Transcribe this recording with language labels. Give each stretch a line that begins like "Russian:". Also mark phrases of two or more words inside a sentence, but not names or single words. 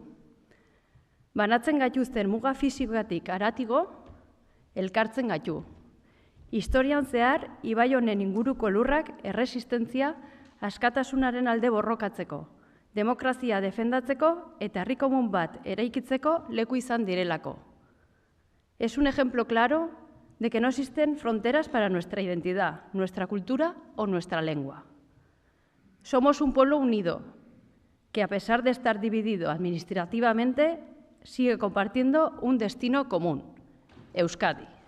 Basque: Banatzen gaituzten muga fisikoatik haratigo, elkartzen gaitu. Historian zehar, ibai honen inguruko lurrak erresistentzia askatasunaren alde borrokatzeko, demokrazia defendatzeko eta herri komun bat eraikitzeko leku izan direlako.
Spanish: Es un ejemplo claro de que no existen fronteras para nuestra identidad, nuestra cultura o nuestra lengua. Somos un pueblo unido, que a pesar de estar dividido administrativamente, sigue compartiendo un destino común, Euskadi.